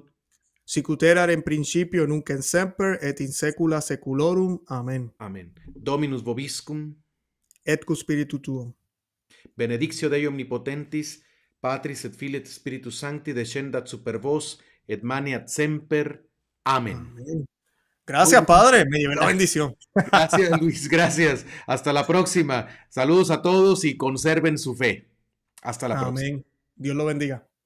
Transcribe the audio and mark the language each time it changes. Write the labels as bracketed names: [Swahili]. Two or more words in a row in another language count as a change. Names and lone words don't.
[Latin] Sicut erat in principio, nunc et semper, et in saecula saeculorum. Amen. Amen. Dominus vobiscum. Et cu spiritu tuo. Benedictio Dei omnipotentis, Patris et Filii et Spiritus Sancti, descendat super vos, et maneat semper. Amén. [Spanish] Amén. Gracias, Padre. Me llevé la bendición. Gracias, Luis. Gracias. Hasta la próxima. Saludos a todos y conserven su fe. Hasta la próxima. Amén. Dios lo bendiga.